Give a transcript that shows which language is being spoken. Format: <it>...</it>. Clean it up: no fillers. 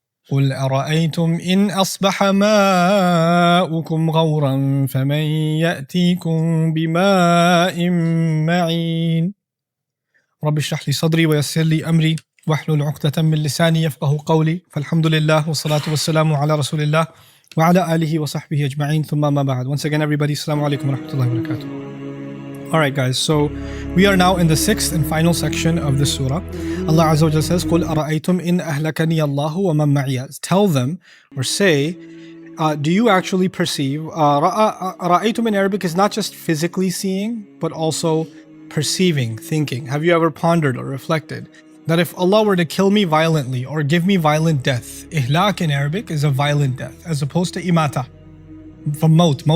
<ar>قل أرأيتم إن أصبح ماؤكم غورا فمن يأتيكم بماء معين. رب اشرح لي صدري ويسر لي أمري واحلل عقدة من لساني يفقه قولي. فالحمد لله والصلاة والسلام على رسول الله وعلى آله وصحبه أجمعين ثم ما بعد.</ar> <en>Once again everybody, Assalamu alaikum wa rahmatullahi wa barakatuh. Alright guys, so we are now in the sixth and final section of the surah.</en> <ar>Allah Azza wa Jalla says, قُلْ أَرَأَيْتُمْ إِنْ أَهْلَكَنِيَ اللَّهُ وَمَنْ مَعِيَ.</ar> <en>Tell them or say, do you actually perceive? رَأَيْتُمْ in Arabic is not just physically seeing, but also perceiving, thinking. Have you ever pondered or reflected that if Allah were to kill me violently or give me violent death, ihlak in Arabic is a violent death as opposed to imata from maut.</en>